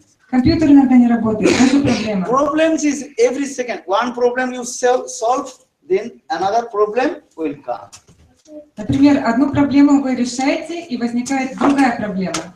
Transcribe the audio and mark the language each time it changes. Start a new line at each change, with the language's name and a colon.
Russian: Компьютер иногда не работает, тоже проблема.
English: Problems is every second. One problem you solve, then another problem will come.
Russian: Например, одну проблему вы решаете, и возникает другая проблема.